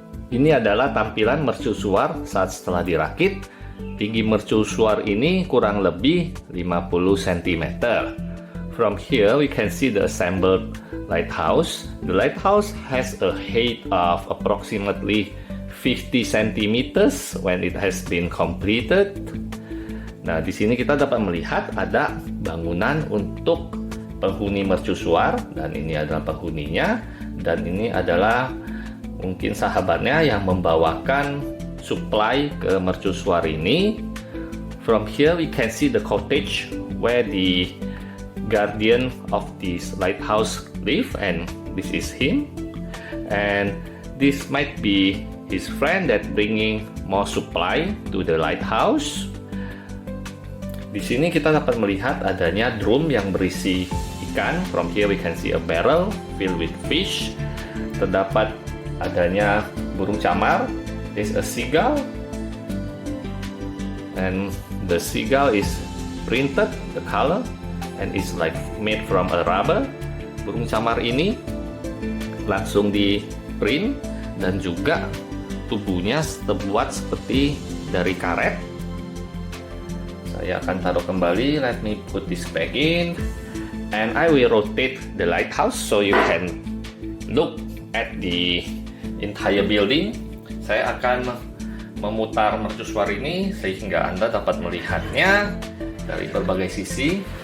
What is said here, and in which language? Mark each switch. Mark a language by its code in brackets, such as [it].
[id] Ini adalah tampilan mercusuar saat setelah dirakit. Tinggi mercusuar ini kurang lebih 50 cm. [en] From here we can see the assembled lighthouse. The lighthouse has a height of approximately 50 cm when it has been completed. [id] Nah, di sini kita dapat melihat ada bangunan untuk penghuni mercusuar, dan ini adalah penghuninya, dan ini adalah mungkin sahabatnya yang membawakan supply ke mercusuar ini. [en] From here we can see the cottage where the guardian of this lighthouse live, and this is him, and this might be his friend that bringing more supply to the lighthouse. [id] Di sini kita dapat melihat adanya drum yang berisi ikan. [en] From here we can see a barrel filled with fish. [id] Terdapat adanya burung camar. [en] There's a seagull, and the seagull is printed the color and is like made from a rubber. [id] Burung camar ini langsung di print, dan juga tubuhnya terbuat seperti dari karet. Saya akan taruh kembali. [en] Let me put this back in, and I will rotate the lighthouse so you can look at the entire building. [id] Saya akan memutar mercusuar ini sehingga Anda dapat melihatnya dari berbagai sisi.